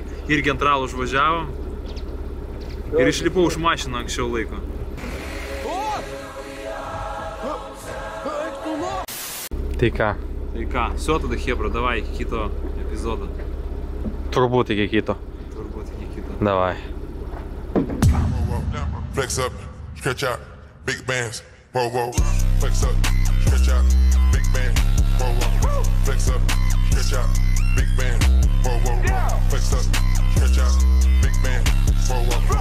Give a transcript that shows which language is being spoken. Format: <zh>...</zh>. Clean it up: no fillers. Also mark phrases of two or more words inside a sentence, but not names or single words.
<lt>Irgi ant ralo užvažiavom. Ir išlipau už mašiną anksčiau laiko. Tai ką? Tai ką, все tada Hebra, davai iki kito epizodo. Turbūt iki kito. Davai.</lt> <en>Flex up, stretch out, big bands, whoa. Flex up, stretch out, big band, whoa. Flex up, stretch out, big band, whoa. Flex up, stretch out, big band, whoa.</en>